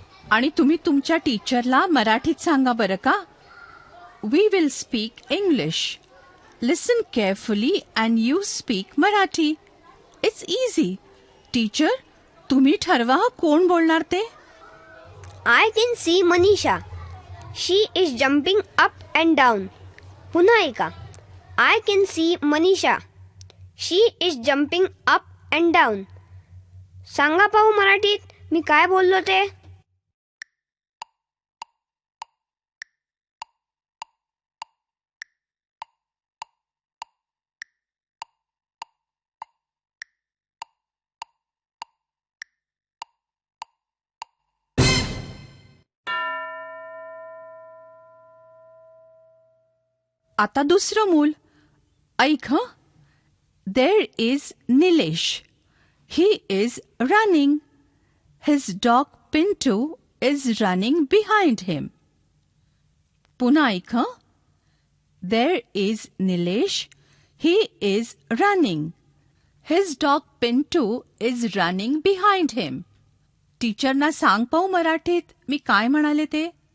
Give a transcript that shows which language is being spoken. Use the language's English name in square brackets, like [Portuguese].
[Marathi] आणि तुम्ही तुमच्या टीचरला मराठीत सांगा बरं का. [English] We will speak English. Listen carefully and you speak Marathi. It's easy. [Marathi] Teacher, तुम्ही ठरवा कोण बोलणार ते. [English] I can see Manisha. She is jumping up and down. [Marathi] पुन्हा ऐका. [English] I can see Manisha. She is jumping up and down. [Marathi] सांगा पाहू मराठीत मी काय बोललो ते. आता दुसरं मूल. ऐक हं. [English] There is Nilesh. He is running. His dog Pintu is running behind him. [Marathi] पुन्हा ऐक हं. [English] There is Nilesh. He is running. His dog Pintu is running behind him. [Marathi] टीचरना सांग पाहू मराठीत मी काय म्हणाले ते.